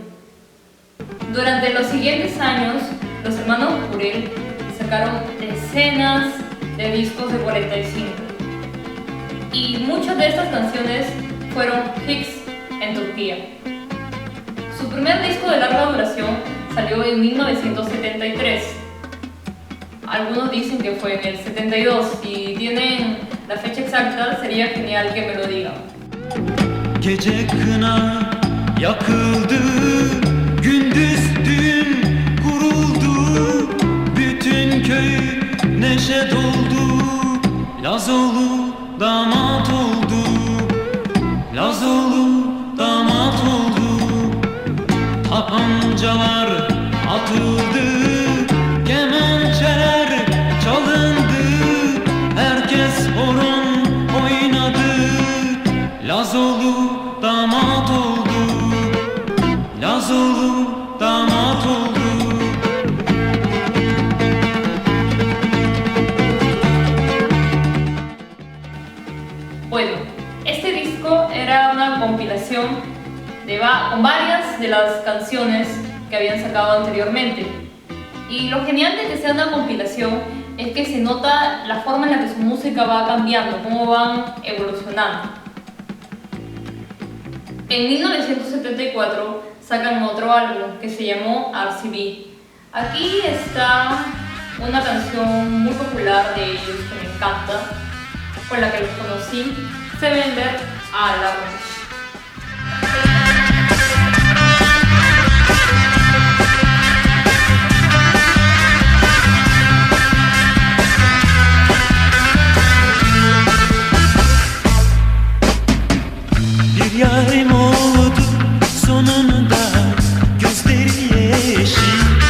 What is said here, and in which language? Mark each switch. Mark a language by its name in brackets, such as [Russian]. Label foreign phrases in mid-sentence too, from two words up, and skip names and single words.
[Spanish] Durante los siguientes años, los hermanos Kurel sacaron decenas de discos de 45 y muchas de estas canciones fueron hits en Turquía. Su primer disco de larga duración salió en 1973. Algunos dicen que fue en el 72. Si tienen la fecha exacta, sería genial que me lo digan. [Turkish] Gece kına yakıldı, gündüz düğün kuruldu, bütün köy neşe doldu, Lazoğlu damat oldu, Lazoğlu damat oldu, tapancalar atıldı, kemençeler çalındı, herkes horon oynadı, Lazoğlu damat oldu, Lazoğlu damat oldu. [Spanish] Bueno, este disco era una compilación con varias de las canciones que habían sacado anteriormente. Y lo genial de que sea una compilación es que se nota la forma en la que su música va cambiando, cómo van evolucionando. En 1974 sacan otro álbum que se llamó RCB. Aquí está una canción muy popular de ellos que me encanta, con la que los conocí, Sevender a la Wish. [Turkish] Bir yarim oldu sonunda gözleri yeşil.